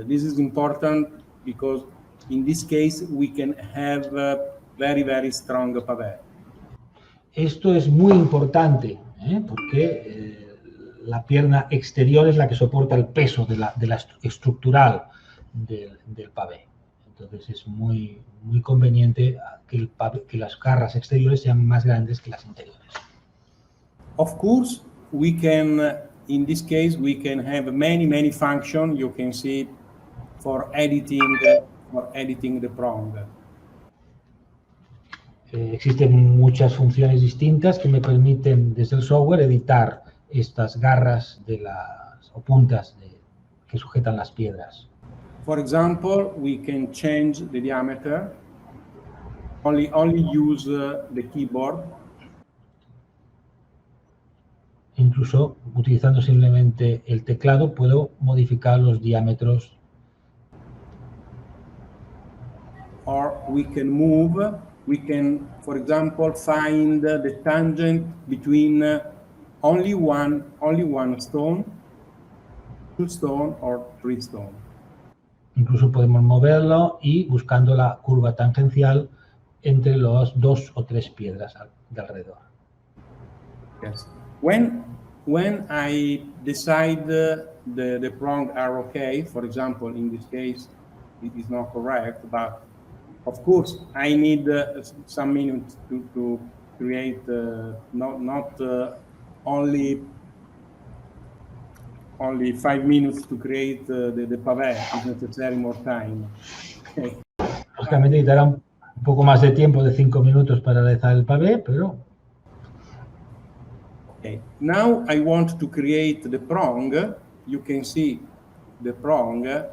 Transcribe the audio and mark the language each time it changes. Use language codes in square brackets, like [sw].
[en] This is important because in this case we can have very, very strong pavé. [es] Esto es muy importante porque la pierna exterior es la que soporta el peso de la estructural del pavé. Entonces es muy conveniente que las garras exteriores sean más grandes que las interiores. [en] Of course, we can, in this case, we can have many functions. You can see for editing the prong. [es] existen muchas funciones distintas que me permiten desde el software editar estas garras o puntas que sujetan las piedras. [en] For example, we can change the diameter, only use the keyboard. [es] Incluso utilizando simplemente el teclado puedo modificar los diámetros. [en] Or we can move, we can, for example, find the tangent between only one stone, 2 stone, or 3 stone. [es] Incluso podemos moverlo y buscando la curva tangencial entre las 2 o 3 piedras de alrededor. [en] Yes. When I decide the prong are okay, for example, in this case, it is not correct, but of course, I need some minutes to create, not only 5 minutes to create the pavé. It's necessary more time. Okay. [es] Lógicamente necesitará un poco más de tiempo, de 5 minutos para realizar el pavé, pero... [en] Okay. Now I want to create the prong. You can see the prong.